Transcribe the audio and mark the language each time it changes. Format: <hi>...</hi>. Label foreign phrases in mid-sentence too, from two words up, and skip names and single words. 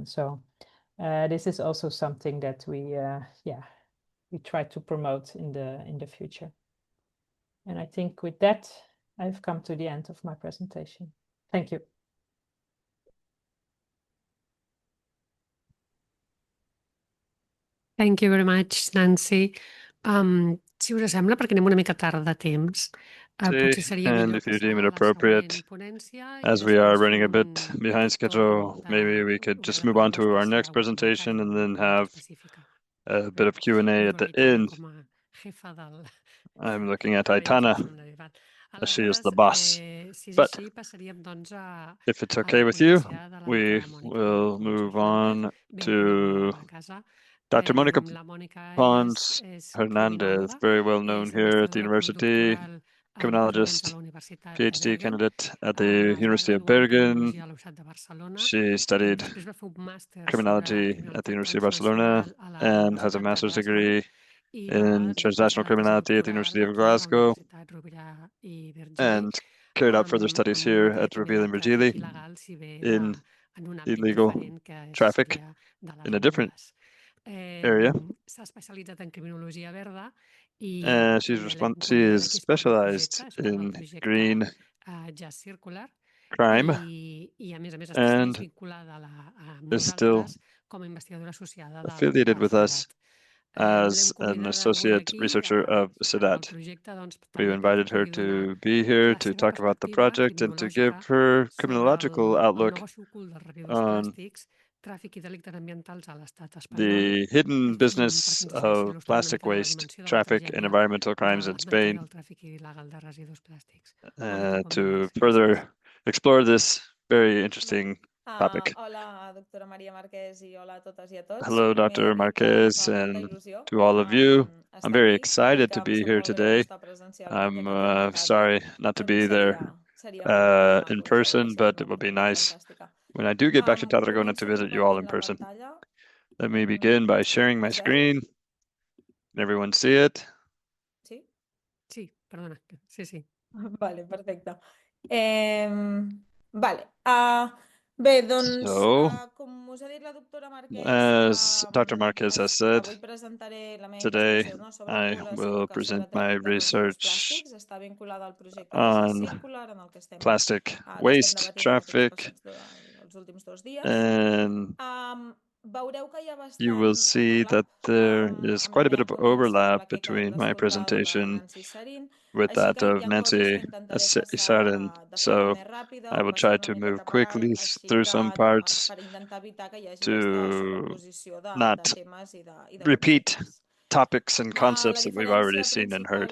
<en>So this is also something that we try to promote in the future. And I think with that, I've come to the end of my presentation. Thank you. Thank you very much, Nancy.</en> <ca>Si us sembla, perquè anem una mica tard de temps, potser seria</ca> <en>And</en> <ca>millor</ca> <en>if you deem</en> <ca>passar</ca> <en>it</en> <ca>a la</ca> <en>appropriate,</en> <ca>següent ponència i</ca> <en>as we are</en> <ca>després</ca> <en>running a</en> <ca>fem</ca> <en>bit</en> <ca>un</ca> <en>behind</en> <ca>petit torn</ca> <en>schedule, maybe we could just move on to our</en> <ca>si hi ha</ca> <en>next</en> <ca>algun comentari,</ca> <en>presentation and then</en> <ca>alguna pregunta</ca> <en>have</en> <ca>específica.</ca> <en>a bit of Q&A at the</en> <ca>Igual Aitana,</ca> <en>end.</en> <ca>com a jefa del</ca> <en>I'm looking at</en> <ca>de Aitana, l'edifici medieval.</ca> <en>as she is</en> <ca>Aleshores,</ca> <en>the boss.</en> <ca>si és</ca> <en>But</en> <ca>així, passaríem doncs a</ca> <en>if it's</en> <ca>la</ca> <en>okay with you,</en> <ca>ponència de la</ca> <en>we</en> <ca>doctora Mònica</ca> <en>will move on</en> <ca>benvinguda</ca> <en>to</en> <ca>a la casa.</ca> <en>Dr. Monica</en> <ca>La Mònica Pons és</ca> <en>Hernandez,</en> <ca>criminòloga,</ca> <en>very well known</en> <ca>és</ca> <en>here at the</en> <ca>investigadora</ca> <en>university,</en> <ca>postdoctoral en corrents a</ca> <en>criminologist,</en> <ca>la Universitat de</ca> <en>PhD</en> <ca>Bergen.</ca> <en>candidate at the</en> <ca>Es va</ca> <en>University of</en> <ca>graduar en</ca> <en>Bergen.</en> <ca>criminologia a la Universitat de Barcelona.</ca> <en>She studied</en> <ca>Després va fer un màster sobre</ca> <en>criminology at the</en> <ca>criminalitat</ca> <en>University of Barcelona</en> <ca>transnacional a la</ca> <en>and has a</en> <ca>Universitat de</ca> <en>master's</en> <ca>Glasgow</ca> <en>degree</en> <ca>i</ca> <en>in</en> <ca>va</ca> <en>transnational</en> <ca>defensar la tesi</ca> <en>criminality at the University</en> <ca>doctoral</ca> <en>of</en> <ca>aquí a la</ca> <en>Glasgow</en> <ca>Universitat Rovira i Virgili</ca> <en>and carried out further studies</en> <ca>amb un</ca> <en>here at</en> <ca>retret</ca> <en>Rovira and</en> <ca>de tràfic</ca> <en>Virgili</en> <ca>il·legal, si bé</ca> <en>in</en> <ca>en un àmbit</ca> <en>illegal</en> <ca>diferent que</ca> <en>traffic</en> <ca>seria de les</ca> <en>in a different</en> <ca>drogues.</ca> <en>area.</en> <ca>S'ha especialitzat en criminologia verda i</ca> <en>She</en> <ca>també</ca> <en>is</en> <ca>aquí és part del</ca> <en>specialized</en> <ca>projecte, és part del</ca> <en>in</en> <ca>projecte</ca> <en>green</en> <ca>JustCircular</ca> <en>crime</en> <ca>i a més segueix</ca> <en>and</en> <ca>vinculada a</ca> <en>is still</en> <ca>nosaltres com a investigadora associada</ca> <en>affiliated with us</en> <ca>CEDAT.</ca> <en>as an associate researcher of CEDAT.</en> <ca>Projecte, doncs,</ca> <en>We invited her to be here to talk about the project and to give her criminological outlook on</en> <ca>tràfic i delictes ambientals a l'estat espanyol.</ca> <en>the hidden business of plastic waste, traffic, and environmental crimes in Spain to further explore this very interesting topic.</en> <ca>Hola, doctora Maria Marquès i hola a totes i a tots.</ca> <en>Hello, Dr. Marquez, and to all of you. I'm very excited to be here today. I'm sorry not to be there in person, but it will be nice when I do get back to Tarragona to visit you all in person. Let me begin by sharing my screen. Can everyone see it?</en> <ca>Sí? Sí, perdona. Sí. Vale, perfecte. Vale. Bé, doncs, com us ha dit la doctora Marquès,</ca> <en>as Dr. Marquez has said,</en> <ca>avui presentaré la meva</ca> <en>today</en> <ca>investigació sobre</ca> <en>I will present my research</en> <ca>està vinculada al projecte</ca> <en>on</en> <ca>JustCircular, en el que</ca> <en>plastic waste traffic, And you will see that there is quite a bit of overlap between my presentation with that of Nancy Isarin. So I will try to move quickly through some parts to not repeat topics and concepts that we've already seen and heard.</en>